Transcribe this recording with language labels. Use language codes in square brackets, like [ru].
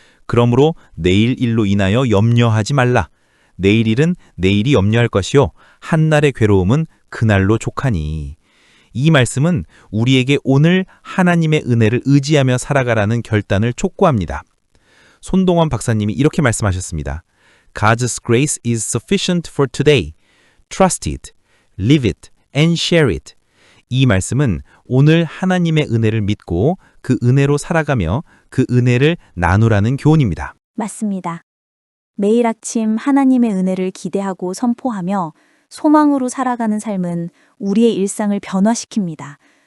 [ko] 그러므로 내일 일로 인하여 염려하지 말라. 내일 일은 내일이 염려할 것이요 한날의 괴로움은 그날로 족하니. 이 말씀은 우리에게 오늘 하나님의 은혜를 의지하며 살아가라는 결단을 촉구합니다. 손동원 박사님이 이렇게 말씀하셨습니다. [en] God's grace is sufficient for today. Trust it, live it, and share it. [ko] 이 말씀은 오늘 하나님의 은혜를 믿고 그 은혜로 살아가며 그 은혜를 나누라는 교훈입니다. 맞습니다. 매일 아침 하나님의 은혜를 기대하고 선포하며 소망으로 살아가는 삶은 우리의 일상을 변화시킵니다.